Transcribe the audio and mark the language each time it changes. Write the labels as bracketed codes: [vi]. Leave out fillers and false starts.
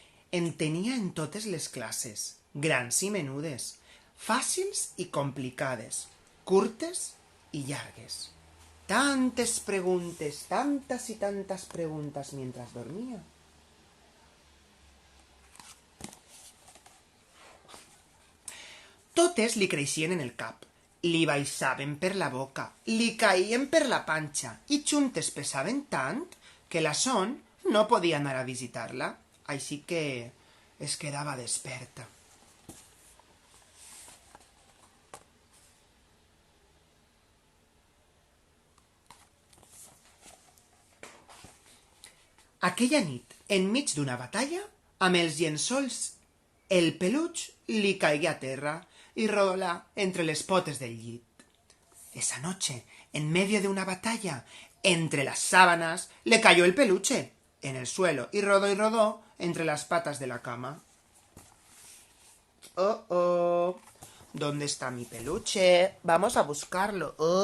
[ca] En tenia en totes les classes, grans i menudes, fàcils i complicades, curtes i llargues. Tantes preguntes, [es] tantas y tantas preguntas mientras dormía. [ca] Totes li creixien en el cap, li baixaven per la boca, li caïen per la panxa i juntes pesaven tant que la Son no podia anar a visitar-la, així que es quedava desperta. Aquella nit, enmig d'una batalla, amb els llençols, el peluig li caigué a terra y rodolà entre les potes del llit. [es] Esa noche, en medio de una batalla, entre las sábanas, le cayó el peluche en el suelo y rodó entre las patas de la cama. Oh, oh, ¿dónde está mi peluche? Vamos a buscarlo.